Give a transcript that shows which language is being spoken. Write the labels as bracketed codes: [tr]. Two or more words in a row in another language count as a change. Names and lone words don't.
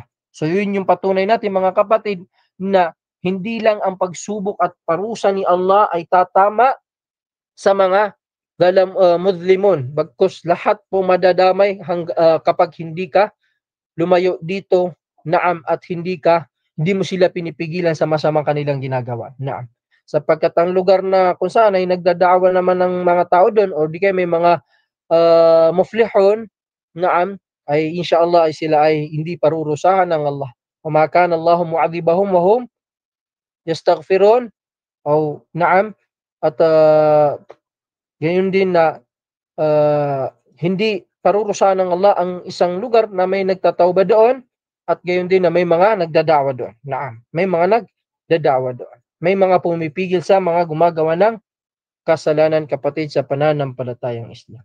[tl] So yun yung patunay natin mga kapatid, na hindi lang ang pagsubok at parusa ni Allah ay tatama sa mga Muslimun, bagkus lahat po madadamay kapag hindi ka lumayo dito, at hindi ka hindi mo sila pinipigilan sa masamang kanilang ginagawa. Naam. Sapagkat ang lugar na kung saan ay nagdadaawa naman ng mga tao doon or di kaya may mga muflihun, naam, ay insyaallah ay sila ay hindi parurusahan ng Allah. [ar] وما كان الله معذبهم وهم يستغفرون [tl] o naam at gayon din na hindi parurusahan ng Allah ang isang lugar na may nagtatawba doon at gayon din na may mga nagdadawa doon. Naam, may mga nagdadawa doon. May mga pumipigil sa mga gumagawa ng kasalanan, kapatid, sa pananampalatayang Islam.